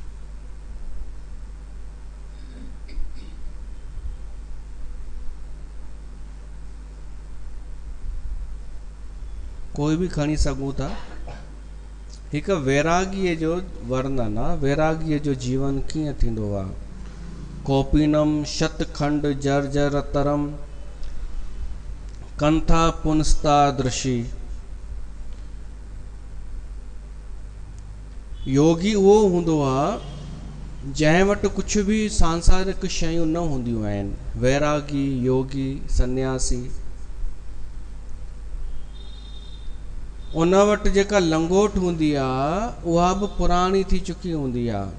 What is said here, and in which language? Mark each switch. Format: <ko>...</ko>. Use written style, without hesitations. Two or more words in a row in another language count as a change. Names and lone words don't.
<sd>कोई भी खणी सघूं था। हिकु वैरागीअ जो वर्णन आहे, वैरागीअ जो जीवन कीअं थींदो आहे।</sd> <sa>कोपिनम शतखंड जर्जर तरम कंथा पुनस्ता दृशी।</sa> <sd>योगी उहो हूंदो आहे जंहिं वटि कुझु बि सांसारिक शयूं न हूंदियूं आहिनि। वैरागी, योगी, सन्यासी, उन वटि जेका लंगोट हूंदी आहे उहा बि पुराणी थी चुकी हूंदी आहे।</sd>